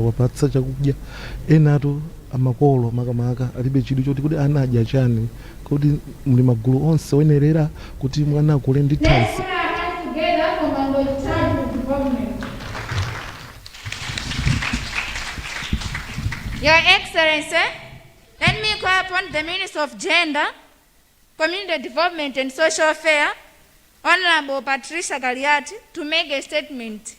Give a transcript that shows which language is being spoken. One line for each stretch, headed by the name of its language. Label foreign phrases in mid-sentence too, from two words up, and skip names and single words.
Nyanja: tizisamalira wapatsa chakudya, enatu amakolo makamaka alibe chidwi choti kuti anadya chani, kuti muli magulu onse oyenerera kuti mwana akule ndi thanzi.
English: Your Excellency, let me call upon the Minister of Gender, Community Development and Social Affairs, Honorable Patricia Galiati, to make a statement.